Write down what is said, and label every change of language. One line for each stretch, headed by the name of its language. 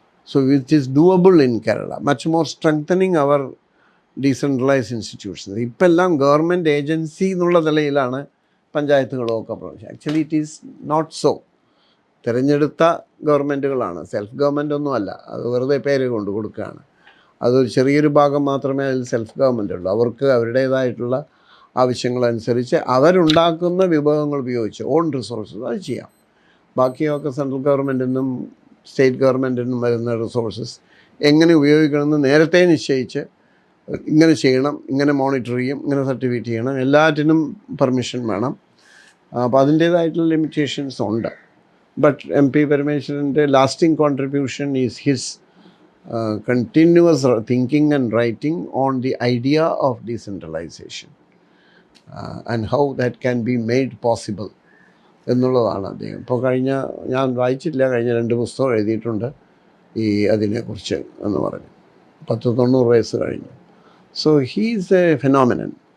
English: So it is doable in Kerala, much more strengthening our decentralized institutions.
Malayalam: ഇപ്പം എല്ലാം government agency എന്നുള്ള നിലയിലാണ് പഞ്ചായത്തുകളൊക്കെ പ്രവർത്തിച്ചത്.
English: Actually it is not so.
Malayalam: തിരഞ്ഞെടുത്ത ഗവൺമെൻറ്റുകളാണ്, self government ഒന്നുമല്ല, അത് വെറുതെ പേര് കൊണ്ട് കൊടുക്കുകയാണ്. അതൊരു ചെറിയൊരു ഭാഗം മാത്രമേ അതിൽ സെൽഫ് ഗവൺമെൻറ് ഉള്ളൂ. അവർക്ക് അവരുടേതായിട്ടുള്ള ആവശ്യങ്ങളനുസരിച്ച് അവരുണ്ടാക്കുന്ന വിഭവങ്ങൾ ഉപയോഗിച്ച് ഓൺ റിസോഴ്സസ് അത് ചെയ്യാം. ബാക്കിയൊക്കെ സെൻട്രൽ ഗവൺമെൻറ്റിൽ നിന്നും സ്റ്റേറ്റ് ഗവൺമെൻറ്റിൽ നിന്നും വരുന്ന റിസോഴ്സസ് എങ്ങനെ ഉപയോഗിക്കണമെന്ന് നേരത്തെ നിശ്ചയിച്ച് ഇങ്ങനെ ചെയ്യണം, ഇങ്ങനെ മോണിറ്റർ ചെയ്യും, ഇങ്ങനെ സർട്ടിഫിക്കറ്റ് ചെയ്യണം, എല്ലാറ്റിനും പെർമിഷൻ വേണം. അപ്പോൾ അതിൻ്റേതായിട്ടുള്ള ലിമിറ്റേഷൻസ് ഉണ്ട്.
English: but M P പരമേശ്വരൻ്റെ lasting contribution is his continuous thinking and writing on the idea of decentralization and how that can be made possible
Malayalam: എന്നുള്ളതാണ് അദ്ദേഹം. ഇപ്പോൾ ഞാൻ വായിച്ചിട്ടില്ല, കഴിഞ്ഞ 2 പുസ്തകം എഴുതിയിട്ടുണ്ട് ഈ അതിനെക്കുറിച്ച് എന്ന് പറഞ്ഞു. 90 വയസ്സ് കഴിഞ്ഞു.
English: So he's a phenomenon.